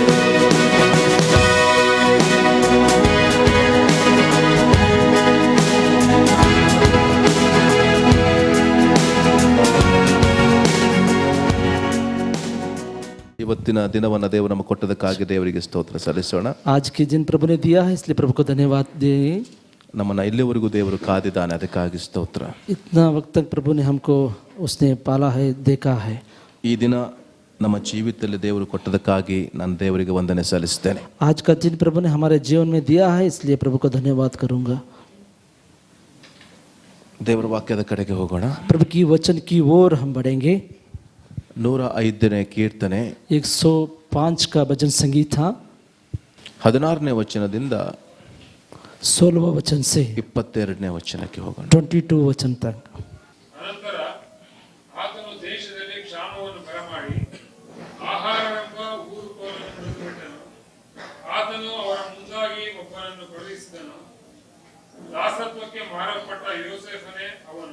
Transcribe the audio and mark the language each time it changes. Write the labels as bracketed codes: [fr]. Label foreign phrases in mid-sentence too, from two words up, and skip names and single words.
[kn] ಇವತ್ತಿನ ದಿನವನ್ನು ದೇವರು ನಮಗೆ ಕೊಟ್ಟದಕ್ಕಾಗಿ ದೇವರಿಗೆ ಸ್ತೋತ್ರ ಸಲ್ಲಿಸೋಣ. [hi] आज के दिन प्रभु ने दिया है इसलिए प्रभु को धन्यवाद दे. [kn] ನಮ್ಮನ್ನ ಇಲ್ಲಿವರೆಗೂ ದೇವರು ಕಾದಿದ್ದಾನೆ, ಅದಕ್ಕಾಗಿ ಸ್ತೋತ್ರ. [hi] इतना वक्त तक प्रभु ने हमको उसने पाला है, देखा है. [kn] ಈ ದಿನ ನಮ್ಮ ಜೀವಿತದಲ್ಲಿ ದೇವರು ಕೊಟ್ಟದಕ್ಕಾಗಿ ನಾನು ದೇವರಿಗೆ ವಂದನೆ ಸಲ್ಲಿಸ್ತೇನೆ. [hi] आज का दिन प्रभु ने हमारे जीवन में दिया है इसलिए प्रभु को धन्यवाद करूंगा. [kn] ದೇವರ ವಾಕ್ಯದ ಕಡೆಗೆ ಹೋಗೋಣ. [hi] प्रभु की वचन की ओर हम बढ़ेंगे. [kn] 105ನೇ ಕೀರ್ತನೆ [hi] 105 का भजन संगीत था. [kn] 16ನೇ ವಚನದಿಂದ [hi] 16वां वचन से [kn] 22ನೇ ವಚನಕ್ಕೆ ಹೋಗೋಣ. [hi] 22 वचन तक. [kn] ಅನಂತರ ಆತನು ದೇಶದಲ್ಲಿ ಕ್ಷಾಮವನ್ನು ಬರಮಾಡಿ ಆಹಾರವೆಂಬ ಊರುಕೋಲನ್ನು ಬಿಟ್ಟನು. ಆತನು ಅವರ ಮುಂದಾಗಿ ಒಬ್ಬನನ್ನು ಕಳುಹಿಸಿದನು. ದಾಸತ್ವಕ್ಕೆ ಮಾರಲ್ಪಟ್ಟ ಯೋಸೇಫನೇ ಅವನು.